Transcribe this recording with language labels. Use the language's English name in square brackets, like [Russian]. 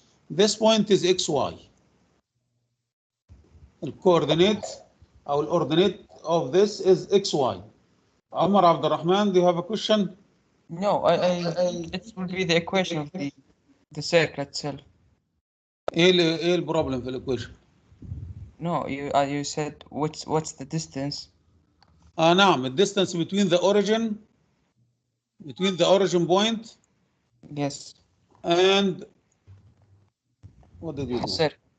[English] This point is xy. The coordinate or ordinate of this is xy. Omar Abdurrahman, do you have a question? No, it will be the equation of the circle itself. [Arabic] ايه البروبلم في equation? [English] No, you said what's the distance? [Arabic] نعم, [English] the distance between the origin point. Yes. And what did we do? Circle.